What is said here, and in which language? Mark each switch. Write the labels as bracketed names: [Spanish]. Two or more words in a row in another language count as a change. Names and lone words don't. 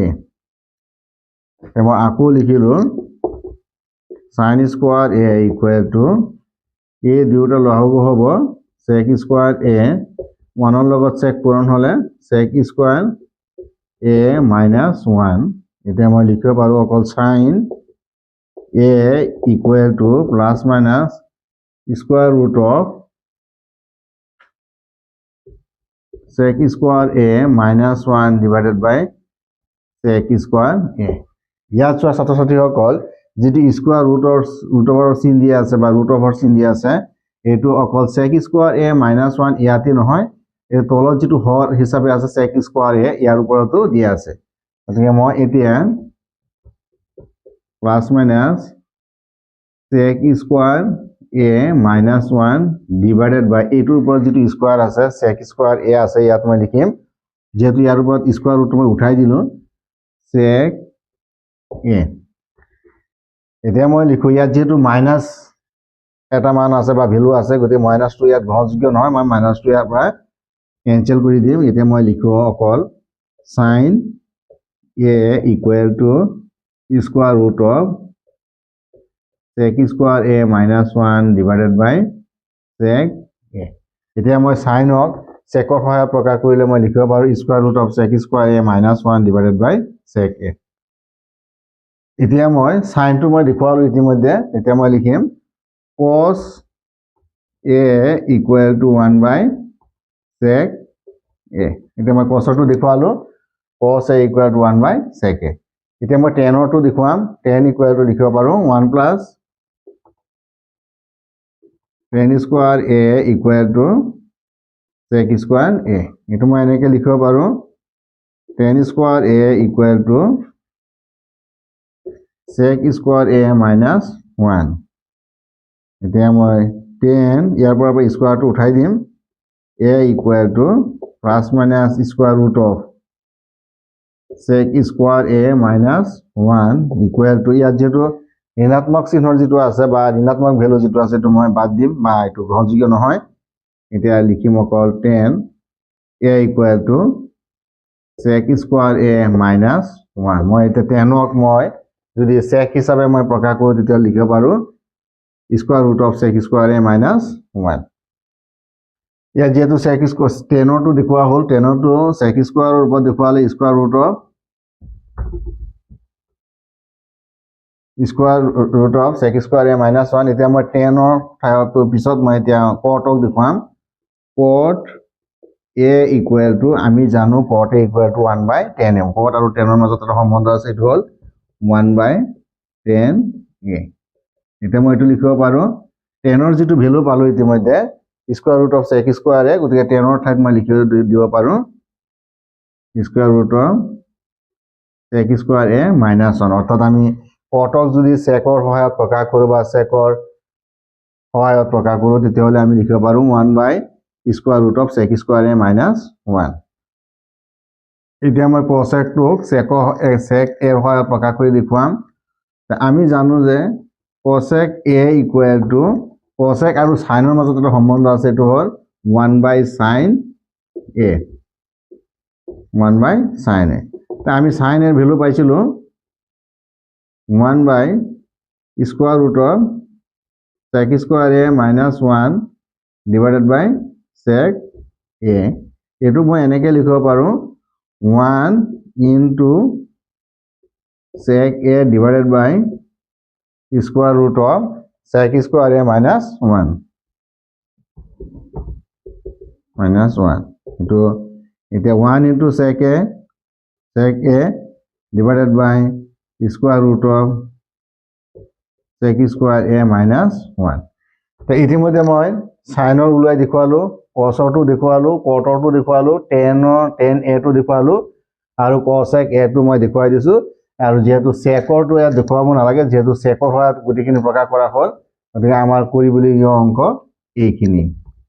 [Assamese] এতিয়া মই আকৌ লিখিলো [English] sin square a equal to a [Assamese] দুটা লহগু হ'ব [English] sec square a 1 [Assamese] ৰ লগত sec পূৰণ হলে [English] sec square a minus 1. [Assamese] এতিয়া মই লিখিব পাৰো অকল [English] sin a equal to plus minus square root of sec square a minus 1 divided by sec square a। [Assamese] ইয়াত চোৱা ছাত্ৰ-ছাত্ৰীসকল যেটি [English] square rootৰ [Assamese] চিন দিয়া আছে বা [English] root over [Assamese] চিন দিয়া আছে এটো অকল [English] sec square a minus 1 [Assamese] ইয়াতে নহয়, এই তলত যেটো হৰ হিচাপে আছে [English] sec square a [Assamese] ইয়াৰ ওপৰতো দিয়া আছে। গতিকে মই এতিয়া [English] plus minus sec square a minus 1 divided by [Assamese] এটোৰ ওপৰত যেটো স্কয়াৰ আছে [English] sec square a [Assamese] আছে ইয়াত মই লিখিম, যেহেতু ইয়াৰ ওপৰত [English] square root [Assamese] মই উঠাই দিলো [English] sec a। [Assamese] এতিয়া মই লিখো ইয়াত যেহেতু মাইনাস এটা মান আছে বা ভ্যালু আছে, গতিকে মাইনাসটো ইয়াত গ্ৰহণযোগ্য নহয়, মই মাইনাসটো ইয়াৰ পৰা কেনসেল কৰি দিম। এতিয়া মই লিখো অকল [English] sin a equal to square root of sec square a minus 1 divided by sec a। [Assamese] এতিয়া মই sinক secৰ সহায়ত প্ৰকাশ কৰিলে মই লিখিব পাৰো [English] square root of sec square a minus 1 divided by sec a। [Assamese] এতিয়া মই sinটো মই দেখুৱালো ইতিমধ্যে। এতিয়া মই লিখিম [English] cos a equal to 1 by sec a। [Assamese] এতিয়া মই cosটো দেখুৱালো [English] cos a equal to 1 by sec a। [Assamese] এতিয়া মই tanৰটো দেখুৱাম, [English] tan equal to [Assamese] লিখিব পাৰো [English] 1 plus tan square a equal to sec square a। [Assamese] এটো মই এনেকে লিখিব পাৰো [English] tan square a equal to sec square a minus 1। [Assamese] এতিয়া মই tan ইয়াৰ পৰা স্কয়াৰটো উঠাই দিম, [English] a equal to plus minus square root of sec square a minus 1 equal to [Assamese] ইয়াত যেটো ঋণাত্মক চিহ্নৰ যেটো আছে বা ঋণাত্মক ভ্যালু যেটো আছে তো মই বাদ দিম বা এটো গ্ৰহণযোগ্য নহয়। এতিয়া লিখিম অকল [English] tan a equal to sec square a minus 1। [Assamese] মই এটা tanক মই যদি sec হিচাপে মই প্ৰকাশ কৰো তেতিয়া লিখিব পাৰো [English] square root of sec square a minus 1। [Assamese] ইয়াত যেহেতু [English] sec square [Assamese] tanৰটো দেখুৱা হ'ল, tanৰটো [English] sec square [Assamese] ৰ ওপৰত দেখুৱালে [English] square root of sec square a minus 1। [Assamese] এতিয়া মই tanৰ ঠাইত পিছত মই এতিয়া cotক দেখুৱাম [English] cot a equal to [Assamese] আমি জানো [English] cot a equal to 1 by tan a। [Assamese] cot আৰু tan ৰ মাজত এটা সম্বন্ধ আছে, এটো হ'ল [English] 1 by tan a। [Assamese] এতিয়া মই এটো লিখিব পাৰো tanৰ যেটো ভ্যালু পালো ইতিমধ্যে [English] square root of sec square a, [Assamese] গতিকে tanৰ ঠাইত মই লিখি দিব পাৰো [English] square root of sec square a minus 1। [Assamese] অৰ্থাৎ আমি cotক যদি secৰ সহায়ত প্ৰকাশ কৰো বা secৰ সহায়ত প্ৰকাশ কৰো তেতিয়াহলে আমি লিখিব পাৰো [English] 1 by square root of sec square a minus 1। [Assamese] এতিয়া মই cosecটোক [English] sec a [Assamese] ৰ সহায়ত প্ৰকাশ কৰি দেখুৱাম। আমি জানো যে [English] cosec a equal to [Assamese] cosec আৰু sinৰ মাজত এটা সম্বন্ধ আছে, এটো হ'ল [English] 1 by sin a 1 by sin a। [Assamese] তা আমি sin এর ভ্যালু পাইছিলো [English] 1 by square root of sec square a minus 1 divided by sec a [Assamese] এইটো মই এনেকৈ লিখিব পাৰোঁ [English] 1 into sec a divided by square root of sec square a minus 1 [Assamese] এইটো এতিয়া [English] 1 into sec a divided by square root of sec square a minus 1 [Assamese] তো ইতিমধ্যে মই সাইনৰ উলাই দেখুৱালো cosৰটো দেখুৱালো cotৰটো দেখুৱালো [English] tan a [Assamese] টো দেখুৱালো আৰু [English] cosec a [Assamese] টো মই দেখুৱাই দিছো আৰু যেহেতু secৰটো ইয়াত দেখুৱাব নালাগে যেহেতু secৰ হয় গুটিখিনি প্ৰকাশ কৰা হ'ল গতিকে আমাৰ কৰিবলগীয়া অংক এইখিনি